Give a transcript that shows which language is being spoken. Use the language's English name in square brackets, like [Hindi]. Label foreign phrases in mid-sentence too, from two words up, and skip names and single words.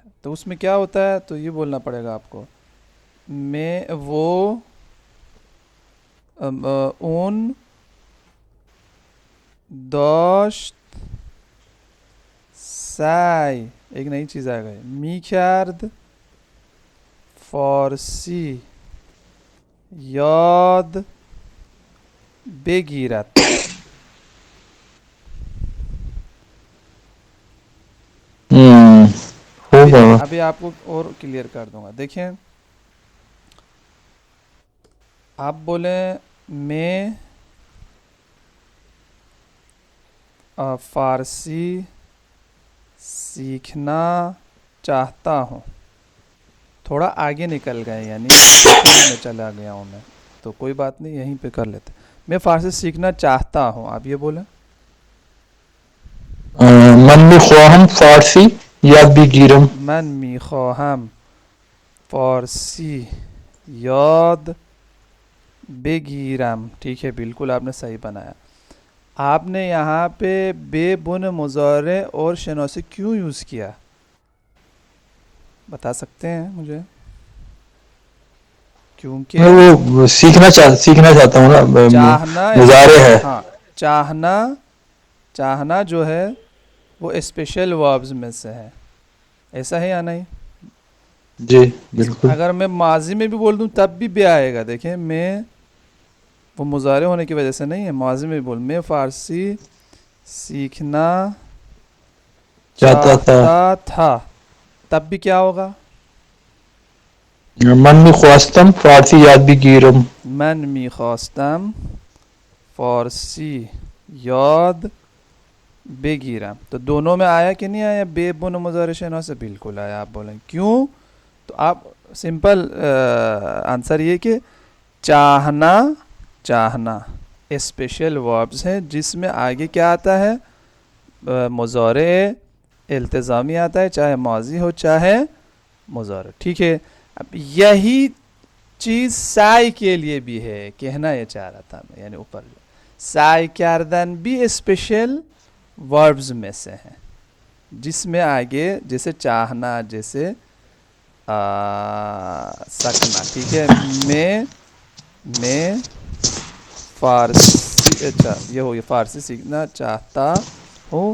[Urdu] تو اس میں کیا ہوتا ہے تو یہ بولنا پڑے گا آپ کو. میں وہ [Persian] اون داشت سعی [Urdu] ایک نئی چیز آ گئی [Persian] می کرد فارسی یاد بگیرد. [Urdu] خوب ہے. ابھی آپ کو اور کلیئر کر دوں گا. دیکھیں آپ بولیں میں فارسی سیکھنا چاہتا ہوں. تھوڑا آگے نکل گئے یعنی شروع میں چلا گیا ہوں میں, تو کوئی بات نہیں یہیں پہ کر لیتے. میں فارسی سیکھنا چاہتا ہوں, آپ یہ بولیں. [Persian] من میخواهم فارسی یاد بگیرم. من میخواهم فارسی یاد بگیرم. [Urdu] ٹھیک ہے, بالکل آپ نے صحیح بنایا. آپ نے یہاں پہ بے [Persian] بن مضارع [Urdu] اور شناسی کیوں یوز کیا, بتا سکتے ہیں مجھے؟ کیونکہ میں وہ سیکھنا چاہتا ہوں نا, چاہنا مضارع ہے. ہاں چاہنا جو ہے وہ [English] special verbs [Urdu] میں سے ہے, ایسا ہے یا نہیں؟ جی بالکل. اگر میں ماضی میں بھی بول دوں تب بھی بے آئے گا. دیکھیں میں وہ مضارع ہونے کی وجہ سے نہیں ہے, ماضی میں بھی بول میں فارسی سیکھنا چاہتا تھا, تب بھی کیا ہوگا؟ [Persian] من میخواستم فارسی یاد بگیرم. من میخواستم فارسی یاد بگیرم. [Urdu] تو دونوں میں آیا کہ نہیں آیا بے [Persian] بن مضارع [Urdu] شناس سے؟ بالکل آیا. آپ بولیں کیوں, تو آپ [English] simple answer [Urdu] یہ کہ چاہنا [English] special verbs [Urdu] ہیں جس میں آگے کیا آتا ہے, [Persian] مضارع التزامی [Urdu] آتا ہے, چاہے ماضی ہو چاہے مضارع. ٹھیک ہے, اب یہی چیز سعی کے لیے بھی ہے, کہنا یہ چاہ رہا تھا میں, یعنی اوپر [Persian] سعی کردن [Urdu] بھی [English] special verbs [Urdu] میں سے ہیں جس میں آگے جیسے چاہنا, جیسے سکنا. ٹھیک ہے, میں فارسی, اچھا یہ ہو گیا فارسی سیکھنا چاہتا ہوں.